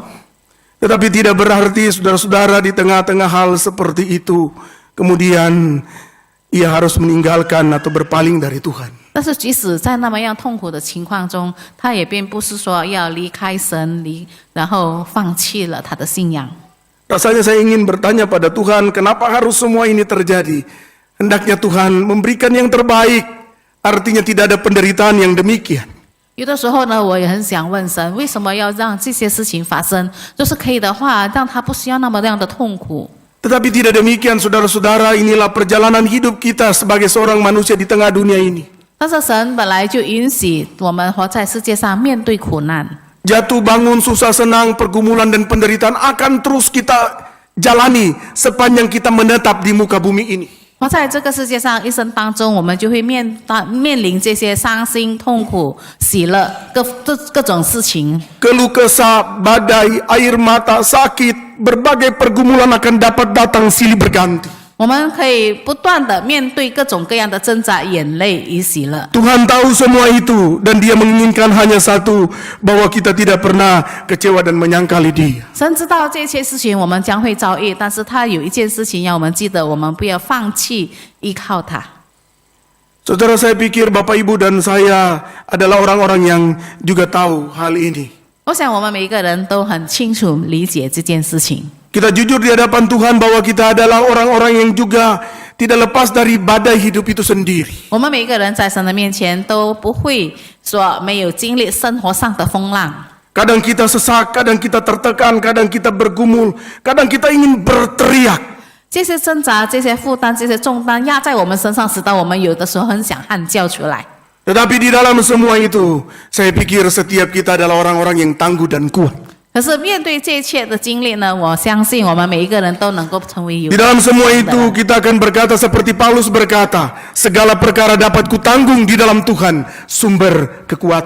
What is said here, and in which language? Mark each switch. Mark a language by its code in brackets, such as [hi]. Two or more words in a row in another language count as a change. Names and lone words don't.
[id] Tetapi tidak berarti saudara-saudara di tengah-tengah hal seperti itu kemudian ia harus meninggalkan atau berpaling dari Tuhan. [zh] 但是即使在那么样痛苦的情况中，他也并不是说要离开神，然后放弃了他的信仰。 [id] Rasanya saya ingin bertanya pada Tuhan, kenapa harus semua ini terjadi? Hendaknya Tuhan memberikan yang terbaik Artinya tidak ada penderitaan yang demikian. [zh] 有的时候呢，我也很想问神，为什么要让这些事情发生？就是可以的话，让他不需要那么样的痛苦。 [id] Tetapi tidak demikian, saudara-saudara, inilah perjalanan hidup kita sebagai seorang manusia di tengah dunia ini. [zh] 但是神本来就允许我们活在世界上面对苦难， [id] Jatuh bangun, susah senang, pergumulan dan penderitaan akan terus kita jalani sepanjang kita menetap di muka bumi ini. [zh] 活在这个世界上一生当中，我们就会面临这些伤心、痛苦、喜乐各种事情。 [id] Keluh kesah, badai, air mata, sakit, berbagai pergumulan akan dapat datang silih berganti. [zh] 我们可以不断的面对各种各样的挣扎、眼泪与喜乐。 [id] Tuhan tahu semua itu dan Dia menginginkan hanya satu, bahwa kita tidak pernah kecewa dan menyangkali Dia. [zh] 神知道这些事情我们将会遭遇，但是他有一件事情要我们记得，我们不要放弃依靠他。 [id] Saudara, saya pikir Bapak Ibu dan saya adalah orang-orang yang juga tahu hal ini. [zh] 我想我们每一个人都很清楚理解这件事情。 [id] Kita jujur di hadapan Tuhan bahwa kita adalah orang-orang yang juga tidak lepas dari badai hidup itu sendiri. [zh] 我们每一个人在神的面前都不会说没有经历生活上的风浪。 [id] Kadang kita sesak, kadang kita tertekan, kadang kita bergumul, kadang kita ingin berteriak. [zh] 这些挣扎、这些负担、这些重担压在我们身上，使得我们有的时候很想喊叫出来。 [id] Tetapi di dalam semua itu, saya pikir setiap kita adalah orang-orang yang tangguh dan kuat. [zh] 可是面对这一切的经历呢，我相信我们每一个人都能够成为有 [id] Di dalam semua itu kita akan berkata seperti Paulus berkata, segala perkara dapat kutanggung di dalam Tuhan, sumber kekuatan.